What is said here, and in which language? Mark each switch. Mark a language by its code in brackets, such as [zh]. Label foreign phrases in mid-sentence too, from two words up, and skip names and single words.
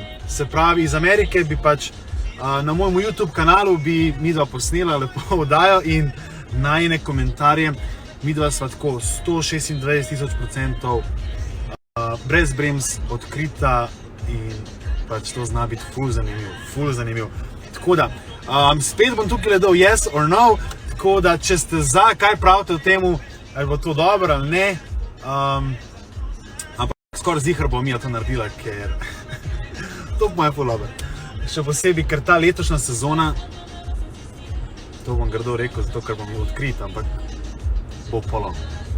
[sl] Se pravi, iz Amerike bi pač na mojem YouTube kanalu bi midva posnela lepo oddajo in najine komentarje. Midva sva tako 126,000% brez brems, odkrita in pač to zna biti ful zanimiv. Tako da, spet bom tukaj dal [en] yes or no, [sl] tako da, če ste za, kaj pravite o temu, ali bo to dobro ali ne, ampak skoraj zihar bom to naredila, ker to bo moje ful dobro. Še posebej, ker ta letošnja sezona, to bom grdo rekel, zato ker bom odkrit, ampak bo polom.